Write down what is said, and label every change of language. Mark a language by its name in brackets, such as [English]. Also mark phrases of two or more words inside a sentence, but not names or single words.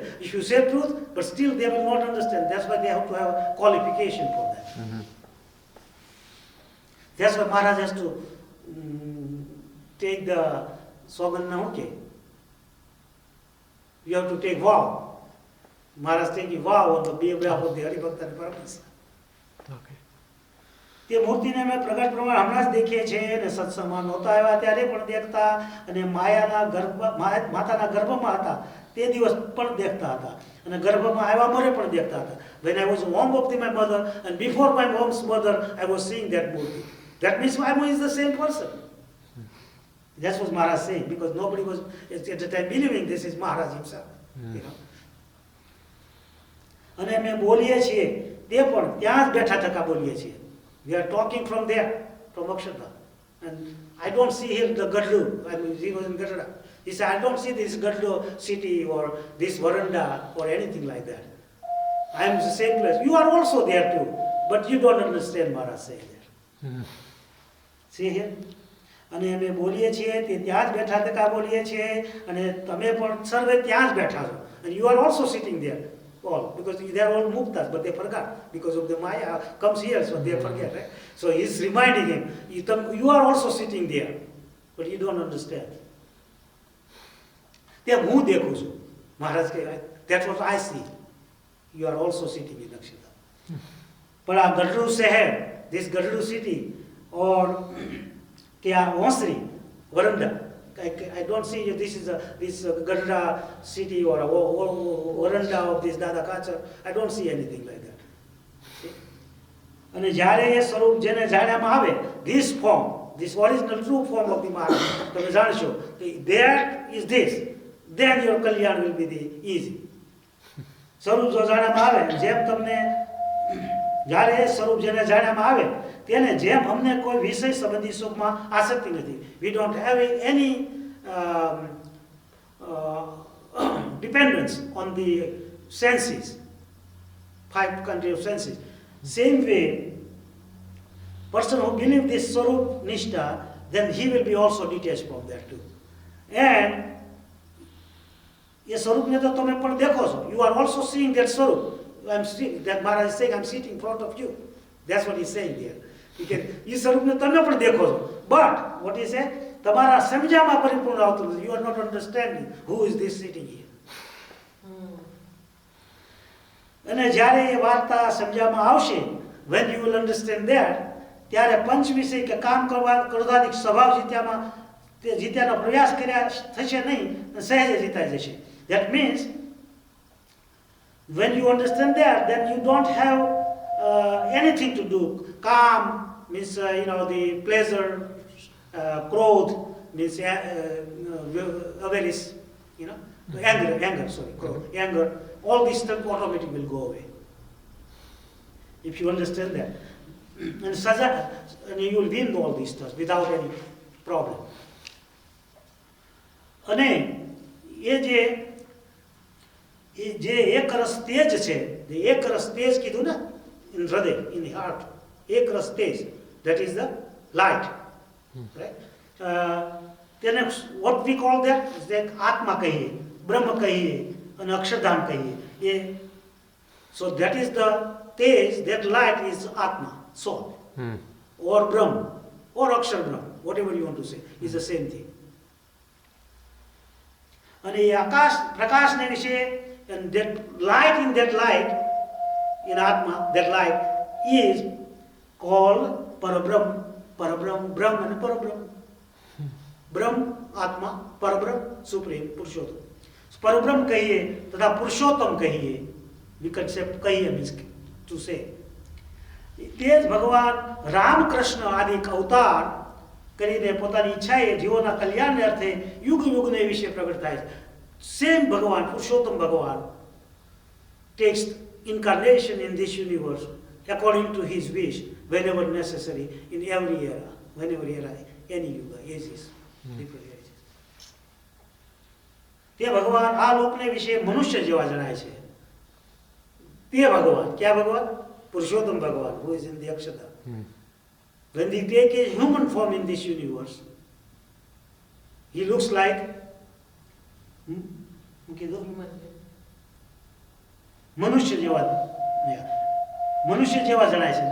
[English] If you say truth, but still they will not understand. That's why they have to have a qualification for that. That's why Maharaj has to take the Swaminarayan. Okay. You have to take vow. Maharaj taking vow on the behalf of the Haribhakta and Paramahansa. Okay. [Gujarati] તે મૂર્તિને અમે પ્રગટ પ્રમાણ હમણાં જ દેખીએ છીએ અને સત્સંગમાં નહોતા આવ્યા ત્યારે પણ દેખતા અને માતાના ગર્ભમાં હતા તે દિવસ પણ દેખતા હતા અને ગર્ભમાં આવ્યા મોરે પણ દેખતા હતા. [English] When I was womb of my mother and before my mom's mother, I was seeing that murti. That means my mom is the same person. That's what Maharaj saying, because nobody was at the time believing this is Maharaj himself. You know? [Gujarati] અને અમે બોલીએ છીએ તે પણ ત્યાં જ બેઠા થકા બોલીએ છીએ. [English] We are talking from there, from Akshardham. And I don't see here the Gadlu. I mean, he was in Gadra. He said, I don't see this Gadlu city or this veranda or anything like that. I am the same place. You are also there too. But you don't understand Maharaj saying there. See here? [Gujarati] અને અમે બોલીએ છીએ તે ત્યાં જ બેઠા તકા બોલીએ છીએ અને તમે પણ સર્વે ત્યાં જ બેઠા છો. [English] And you are also sitting there. All, because they are all muktas, but they forgot because of the Maya comes here, so they forget, right? So he's reminding him, you are also sitting there, but you don't understand. [Gujarati] હું દેખું છું. મહારાજ કહે, [English] that's what I see. You are also sitting in Akshardham. [Gujarati] પણ આ ગઢડુ શહેર, [English] this ગઢડુ city, or [Gujarati] કે આ ઓસરી, વરંડા, [English] I don't see this is this Gadra city or a veranda of this Dada Kachar. I don't see anything like that. [Gujarati] અને જ્યારે એ સ્વરૂપ જેને જાણ્યામાં આવે, [English] this form, this original true form of the Maharaj, [Gujarati] તમે જાણશો કે [English] that is this, then your kalyan will be the easy. [Gujarati] સ્વરૂપ જો જાણ્યામાં આવે, જેમ તમને જ્યારે એ સ્વરૂપ જેને જાણ્યામાં આવે તેને જેમ અમને કોઈ વિષય સંબંધી સુખમાં આસક્તિ નથી. [English] We don't have any dependence on the senses, 5 country of senses. Same way, person who believes this Swarup Nishtha, then he will be also detached from that too. [Gujarati] And યે સ્વરૂપ ને તો તુમ્હેં પણ દેખો છો. [English] You are also seeing that Swarup. That Maharaj is saying, I'm sitting in front of you. That's what he's saying there. [Gujarati] એ સ્વરૂપને તમે પણ દેખો છો. [English] But what he said, [Gujarati] તમારા સમજામાં પરિપૂર્ણ આવતું નથી. [English] You are not understanding who is this sitting here. [Gujarati] અને જ્યારે એ વાર્તા સમજામાં આવશે, [English] when you will understand that, [Gujarati] ત્યારે પંચ વિષય કે કામ કરવા ક્રોધાદિક સ્વભાવ જીત્યાનો પ્રયાસ કર્યા થશે નહીં, સહેજે જીતાઈ જશે. [English] That means when you understand that, then you don't have anything to do. Calm means the pleasure, Krodh means avarice, anger. All these stuff automatically will go away if you understand that. And you will win all these stuff without any problem. [Gujarati] અને એ જે એક રસ તેજ છે, એક રસ તેજ કીધું ને, in હૃદય, [English] in the heart, [Gujarati] એક રસ તેજ, [English] that is the light, right? [Gujarati] તેને [English] what we call that is that [Gujarati] આત્મા કહીએ, બ્રહ્મ કહીએ અને અક્ષરધામ કહીએ. [English] So that is the tej, that light is atma, soul, or Brahma, or Akshar Brahma, whatever you want to say, is the same thing. [Gujarati] અને એ આકાશ પ્રકાશને વિશે, [English] and that light, in Atma, that light is called Parabrahm Parabrahm, Brahm and Parabrahm. Brahm, Atma, Parabrahm, Supreme, Purushottam. [Gujarati] So પરબ્રહ્મ કહીએ, તથા પુરુષોત્તમ કહીએ, [English] we can say कहिए means to say. [Gujarati] તે જ ભગવાન રામકૃષ્ણ આદિ અવતાર કરીને પોતાની ઈચ્છાએ જીવોના કલ્યાણને અર્થે યુગ યુગને વિશે પ્રગટ થાય છે. સેમ ભગવાન પુરુષોત્તમ ભગવાન [English] takes incarnation in this universe according to his wish whenever necessary in every era, whenever era, any yuga, ages, different ages. [Gujarati] તે ભગવાન આ લોકને વિશે મનુષ્ય જેવા જણાય છે. તે ભગવાન ક્યાં ભગવાન? [English] Purushottam Bhagavan, who is in the Akshata. When we take a human form in this universe, he looks like [Gujarati] મનુષ્ય જેવા. Yeah. મનુષ્ય જેવા જણાય છે.